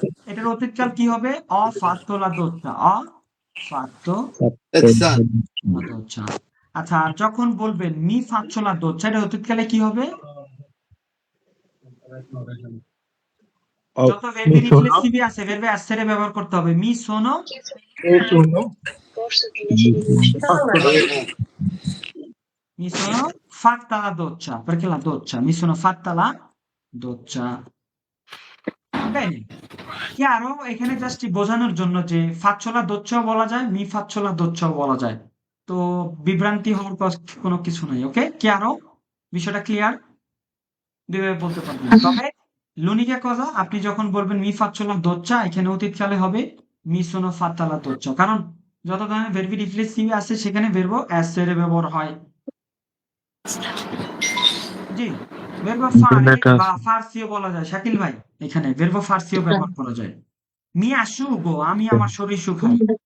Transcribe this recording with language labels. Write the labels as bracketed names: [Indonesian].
[Bangla] এটার অতীতকাল কি হবে? [Italian] ho fatto la doccia। ho fatto la doccia। [Bangla] আচ্ছা, আর যখন বলবেন [Italian] mi faccio la doccia, [Bangla] এটার অতীতকালে কি হবে? যত verbi riflessivi আছে, verbe essere ব্যবহার করতে হবে। [Italian] mi sono mi sono fatta la doccia, perché la doccia, mi sono fatta la doccia। Bene, chiaro? [Bangla] এখানে জাস্ট বোঝানোর জন্য যে faccio la docciaও বলা যায়, mi faccio la docciaও বলা যায়। তো বিভ্রান্তি হওয়ার কোনো কিছু নাই। ওকে, chiaro? বিষয়টা ক্লিয়ার? দুইভাবে বলতে পারবেন। তবে l'unica cosa, আপনি যখন বলবেন mi faccio la doccia, এখানে অতীতকালে হবে [Italian] mi sono fatta la doccia। [Bangla] কারণ যত ধরনের verbi riflessivi আছে সেখানে verbo essere ব্যবহার হয়। জি, verbo fare বা farsiও বলা যায় শাকিল ভাই। এখানে verbo farsiও ব্যবহার করা যায়। mi asciugo, আমি আমার শরীর শুকাই।